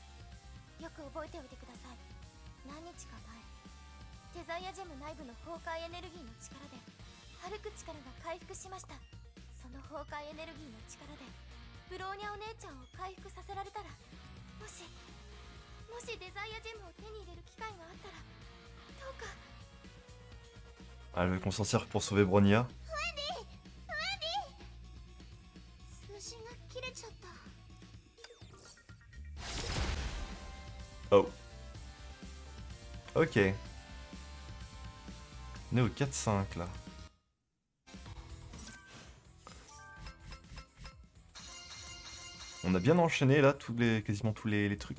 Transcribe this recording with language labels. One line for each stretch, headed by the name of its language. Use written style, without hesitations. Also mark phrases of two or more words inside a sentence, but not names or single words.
Japanese: よく覚えておいてください。何日か前、デザイアジェム内部の崩壊エネルギーの力で歩く力が回復しました。その崩壊エネルギーの力でブローニャお姉ちゃんを回復させられたら、もしデザイアジェムを手に入れる機会があったら、どうか。
French: Ah, elle veut qu'on s'en serve pour sauver Bronya.
Japanese: 通信が切れちゃった。
French: Oh. Ok. On est au 4-5 là. On a bien enchaîné là quasiment tous les trucs.